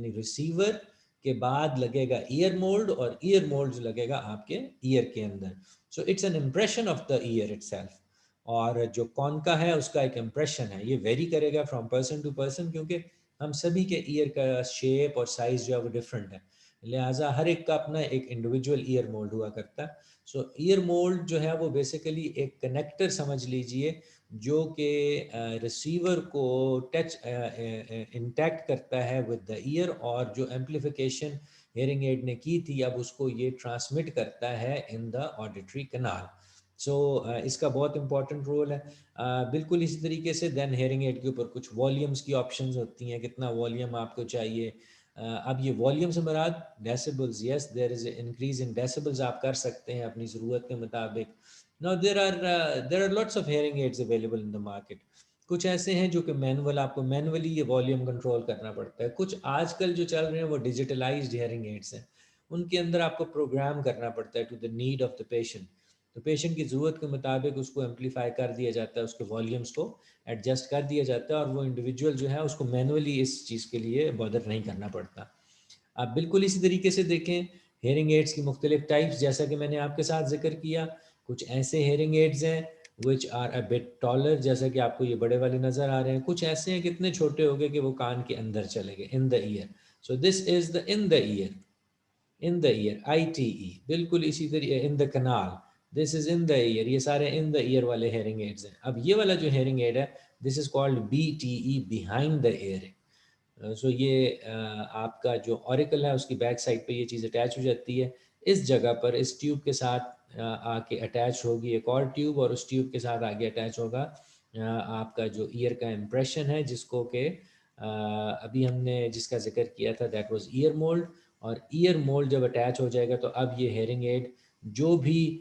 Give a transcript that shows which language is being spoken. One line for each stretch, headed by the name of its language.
Urdu: یعنی ریسیور کے بعد لگے گا ایئر مولڈ، اور ایئر مولڈ لگے گا آپ کے ایئر کے اندر.
English: So it's an impression of the ear itself.
Urdu: اور جو کون کا ہے اس کا ایک امپریشن ہے. یہ ویری کرے گا فرام پرسن ٹو پرسن، کیونکہ ہم سبھی کے ایئر کا شیپ اور سائز جو ہے وہ ڈفرینٹ ہے. لہٰذا ہر ایک کا اپنا ایک انڈیویجول ایئر مولڈ ہوا کرتا ہے. سو ایئر مولڈ جو ہے وہ بیسیکلی ایک کنیکٹر سمجھ لیجئے جو کہ ریسیور کو ٹچ انٹیکٹ کرتا ہے ود دا ایئر، اور جو ایمپلیفیکیشن ہیئرنگ ایڈ نے کی تھی اب اس کو یہ ٹرانسمٹ کرتا ہے ان دا آڈیٹری کنال. سو اس کا بہت امپورٹنٹ رول ہے. بالکل اسی طریقے سے دین ہیئرنگ ایڈ کے اوپر کچھ والیومز کی آپشنز ہوتی ہیں، کتنا والیوم آپ کو چاہیے. اب یہ والیوم سے مراد ڈیسیبلز، یس دیر از اے انکریز ان ڈیسیبلز آپ کر سکتے ہیں اپنی ضرورت کے مطابق.
English: Now there are lots of hearing aids available in the market.
Urdu: کچھ ایسے ہیں جو کہ آپ کو مینولی یہ والیوم کنٹرول کرنا پڑتا ہے. کچھ آج کل جو چل رہے ہیں وہ ڈیجیٹلائزڈ ہیئرنگ ایڈس ہیں، ان کے اندر آپ کو پروگرام کرنا پڑتا ہے to the need of the patient. تو پیشنٹ کی ضرورت کے مطابق اس کو ایمپلیفائی کر دیا جاتا ہے، اس کے والیومس کو ایڈجسٹ کر دیا جاتا ہے، اور وہ انڈیویجول جو ہے اس کو مینولی اس چیز کے لیے بادر نہیں کرنا پڑتا. آپ بالکل اسی طریقے سے دیکھیں ہیئرنگ ایڈس کی مختلف ٹائپس، جیسا کہ میں نے آپ کے ساتھ ذکر کیا. کچھ ایسے ہیئرنگ ایڈز ہیں which are a bit taller، جیسا کہ آپ کو یہ بڑے والے نظر آ رہے ہیں. کچھ ایسے ہیں کہ اتنے چھوٹے ہو گئے کہ وہ کان کے اندر چلے گئے، ان دا ایئر.
English: So this is the in the ear, in the ear ITE. بالکل اسی طریقے in the canal, this is in the ear.
Urdu: یہ سارے ان دا ایئر والے ہیئرنگ ایڈز ہیں. اب یہ والا جو ہیئرنگ ایڈ ہے دس is called BTE، behind the year. سو یہ آپ کا جو اوریکل ہے اس کی بیک سائڈ پہ یہ چیز اٹیچ ہو جاتی ہے. اس جگہ پر اس ٹیوب کے ساتھ آ کے اٹیچ ہوگی ایک اور ٹیوب، اور اس ٹیوب کے ساتھ آگے اٹیچ ہوگا آپ کا جو ایئر کا امپریشن ہے، جس کو کہ ابھی ہم نے جس کا ذکر کیا تھا دیٹ واز ایئر مولڈ. اور ایئر مولڈ جب اٹیچ ہو جائے گا تو اب یہ ہیئرنگ ایڈ جو بھی